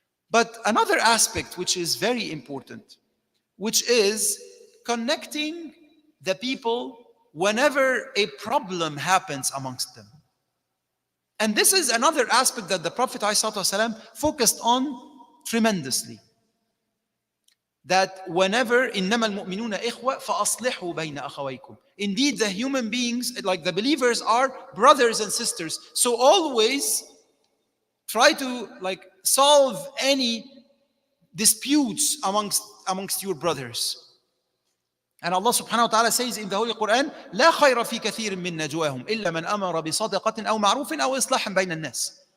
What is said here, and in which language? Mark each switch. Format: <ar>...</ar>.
<en>But another aspect which is very important, which is connecting the people whenever a problem happens amongst them. And this is another aspect that the Prophet ﷺ focused on tremendously. That whenever</en> <ar>إِنَّمَا الْمُؤْمِنُونَ إِخْوَةً فَأَصْلِحُوا بَيْنَ أَخَوَيْكُمْ.</ar> <en>Indeed, the human beings, like the believers, are brothers and sisters. So always try to solve any disputes amongst your brothers. And Allah subhanahu wa ta'ala says in the Holy Quran,</en> <ar>لا خير في كثير من نجواهم إلا من أمر بصدقة أو معروف أو إصلاح بين الناس.</ar>